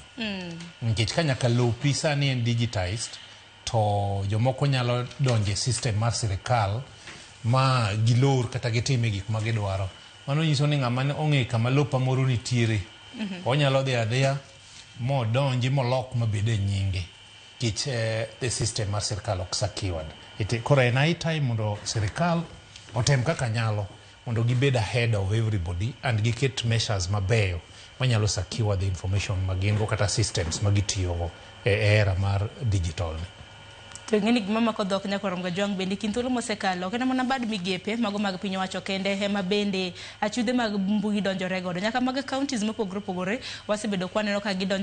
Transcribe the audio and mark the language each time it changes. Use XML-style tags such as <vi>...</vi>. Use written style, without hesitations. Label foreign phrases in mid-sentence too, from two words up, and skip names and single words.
<luo>Nikech ka nyaka lopi sani en digitized to jomoko nyalo donje system mar sirikal ma gilor kata gitime gik ma gidwaro. Mano nyiso ni ng'ama ong'e kama lopa moro nitiere onyalo dhi adhiya modonji molok mabede nyinge kich</luo> <en>the system</en> <luo>mar sirikal ok secured. Koro en</luo> <en>high time</en> <luo>mondo sirikal otem kaka nyalo mondo gibed</luo> <en>ahead of everybody and</en> <luo>giket measures mabeyo manyalo</luo> <en>secure the information</en> <luo>magingo kata systems magitiyogo e era mar digital ni. To ng'eni gima mako dhok nyakorom ga jwang' bende kinthuolo mosekalo ok en mana bad migepe mago mag piny owacho kende ema bende achudhe mag mbui donjore godo nyaka mag counties mopogore opogore wasebedo kwaneno ka gidonjo</luo>